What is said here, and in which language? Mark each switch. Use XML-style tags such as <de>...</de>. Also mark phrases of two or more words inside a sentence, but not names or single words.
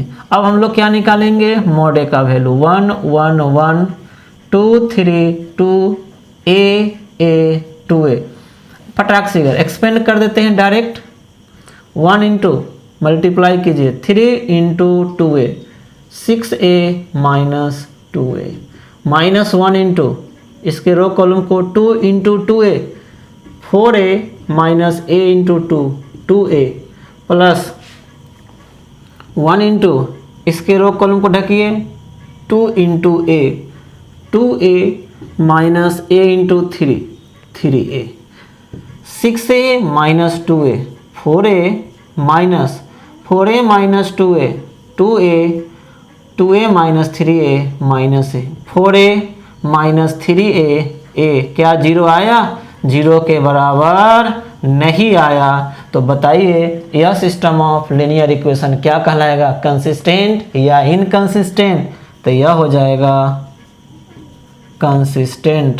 <hi>अब हम लोग क्या निकालेंगे,</hi> <en>mod A</en> <hi>का वैल्यू 1 1 1 2 3 2 a 2a। फटाक से एक्सपेंड कर देते हैं डायरेक्ट, 1</hi> <en>into multiply</en> <hi>कीजिए 3 इंटू 2a, 6a माइनस 2a, -1 इंटू इसके</hi> <en>row column</en> <hi>को 2 इंटू 2a, 4a माइनस a इंटू 2a, प्लस 1 इंटू इसके</hi> <en>row column</en> <hi>को ढकिए 2 इंटू a, 2a माइनस a इंटू 3a, 6a माइनस 2a, 4a माइनस 2a, 2a माइनस 3a माइनस a, 4a माइनस 3a, क्या 0 आया, 0 के बराबर नहीं आया तो बताइए यह</hi> <en>system of linear equation</en> <hi>क्या कहलाएगा, कंसिस्टेंट या इनकंसिस्टेंट। तो यह हो जाएगा कंसिस्टेंट।</hi>